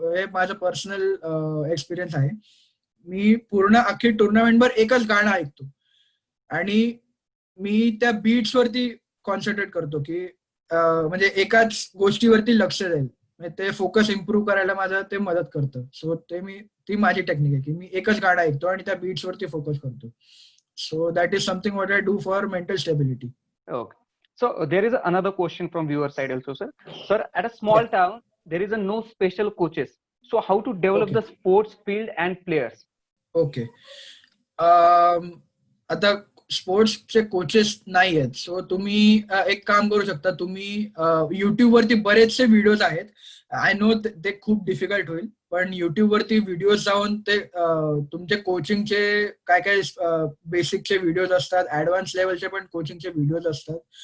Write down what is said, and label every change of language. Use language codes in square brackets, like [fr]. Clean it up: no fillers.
[mr] हे माझं personal experience आहे. मी पूर्ण अख्खी टुर्नामेंटभर एकच गाणं ऐकतो आणि मी त्या बीट्स वरती कॉन्सन्ट्रेट करतो की म्हणजे एकाच गोष्टीवरती लक्ष जाईल. ते फोकस इम्प्रूव्ह करायला माझं ते मदत करतं. सो ती माझी टेक्निक आहे की मी एकच गाणं ऐकतो आणि त्या बीट्स वरती फोकस करतो. [en] So that is something what I do for mental stability. Okay. So there is another question from viewer side also, sir. Sir, at a small town, there is no special coaches. So how to develop the sports field and players? Okay. [mr] आता स्पोर्ट्सचे coaches नाही आहेत. So तुम्ही एक काम करू शकता. तुम्ही YouTube वरती बरेचसे व्हिडिओज आहेत. [en] I know [mr] ते खूप डिफिकल्ट होईल पण युट्यूब वरती व्हिडिओज जाऊन ते तुमचे कोचिंगचे काय काय बेसिकचे व्हिडिओज असतात, ऍडव्हान्स लेवलचे पण कोचिंगचे व्हिडिओज असतात.